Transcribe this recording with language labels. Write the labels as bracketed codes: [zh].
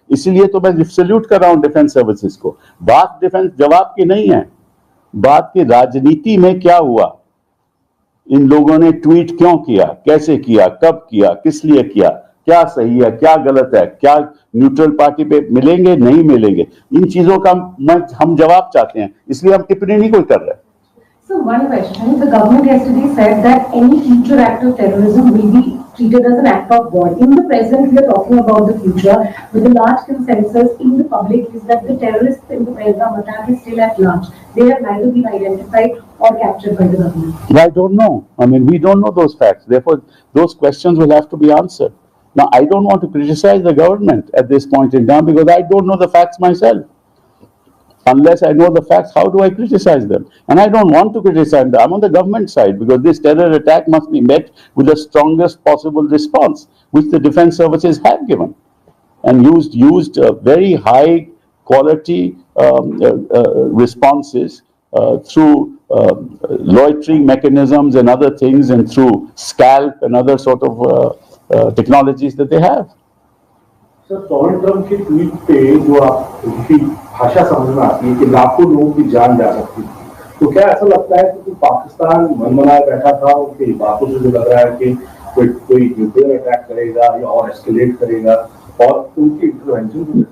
[hi] इसीलिए तो मैं सैल्यूट कर रहा हूं डिफेंस सर्विसेज को। बात डिफेंस जवाब की नहीं है, बात की राजनीति में क्या हुआ, इन लोगों ने ट्वीट क्यों किया, कैसे किया, कब किया, किस लिए किया, क्या सही है, क्या गलत है, क्या न्यूट्रल पार्टी पे मिलेंगे, नहीं मिलेंगे, इन चीजों का हम जवाब चाहते हैं, इसलिए हम टिप्पणी नहीं कोई कर रहे। [en] So one question, the government yesterday said that any future act of terrorism will be treated as an act of war. In the present, we are talking about the future, with the large consensus in the public is that the terrorists in the Pahalgam attack is still at large. They have neither been identified or captured by the government. I don't know. I mean, we don't know those facts. Therefore, those questions will have to be answered. Now, I don't want to criticize the government at this point in time because I don't know the facts myself. Unless I know the facts, how do I criticize them? And I don't want to criticize them. I'm on the government side because this terror attack must be met with the strongest possible response, which the defense services have given, and used very high quality responses through loitering mechanisms and other things, and through scalp and other sort of technologies that they have. [hi] Sir, Donald Trump की tweet पे जो आपकी भाषा समझ में आती है कि लाखों लोगों की जान जा सकती है, तो क्या ऐसा लगता है कि पाकिस्तान मनमनाए बैठा था, उनकी बातों से जो लग रहा है कि कोई न्यूक्लियर अटैक करेगा या और एस्केलेट करेगा, और उनकी इंटरवेंशन?